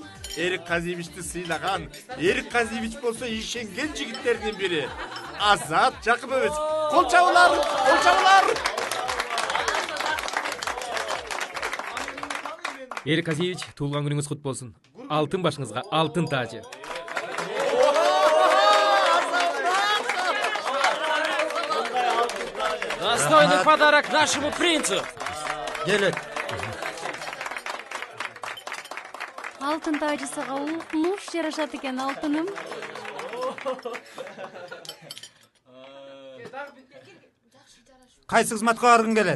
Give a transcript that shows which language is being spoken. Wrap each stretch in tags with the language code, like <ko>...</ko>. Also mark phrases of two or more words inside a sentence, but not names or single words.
<ky>Эрик Казиевичти сыйлаган. Эрик Казиевич болсо ишенген жигиттердин бири. Азат Жакыпович. Кол чабуулар, кол чабуулар. Эрик Казиевич, туулган күнүңүз кут болсун. Алтын башыңызга алтын тажы.</ky> <ru>Достойный подарок нашему принцу.</ru> <ky>Келет. Алтын тажысыга укмуш жарашат экен алтыным. Кайсы кызматка баргың келет?</ky>